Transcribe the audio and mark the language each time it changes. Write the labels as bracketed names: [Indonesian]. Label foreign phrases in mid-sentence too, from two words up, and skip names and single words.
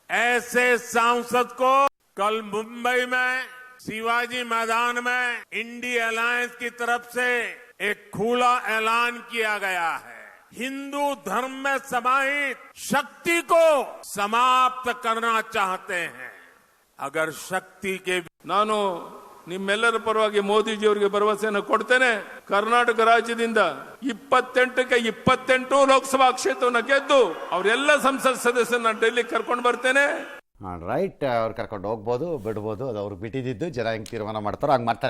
[Hindi] ऐसे सांसद को कल मुंबई में शिवाजी मैदान में इंडी अलायंस की तरफ से एक खुला ऐलान किया गया है। हिंदू धर्म में समाहित शक्ति को समाप्त करना चाहते हैं। अगर शक्ति के [Kannada] ನಾನು ನಿಮ್ಮೆಲ್ಲರ ಪರವಾಗಿ ಮೋದಿಜಿಯವರಿಗೆ ಭರವಸೆಯನ್ನು ಕೊಡ್ತೇನೆ. ಕರ್ನಾಟಕ ರಾಜ್ಯದಿಂದ 28ಕ್ಕೆ 28 ಲೋಕಸಭಾ ಕ್ಷೇತ್ರವನ್ನು ಗೆದ್ದು ಅವರೆಲ್ಲ ಸಂಸತ್ ಸದಸ್ಯರನ್ನ ಡೆಲ್ಲಿ ಕರ್ಕೊಂಡು ಬರ್ತೇನೆ. ರೈಟ್, ಅವ್ರು ಕರ್ಕೊಂಡು ಹೋಗ್ಬೋದು, ಬಿಡ್ಬೋದು, ಅದು ಅವ್ರಿಗೆ ಬಿಟ್ಟಿದ್ದು, ಜನ ಹೆಂಗೆ ತೀರ್ಮಾನ ಮಾಡ್ತಾರೋ ಹಂಗೆ ಮಾಡ್ತಾರೆ.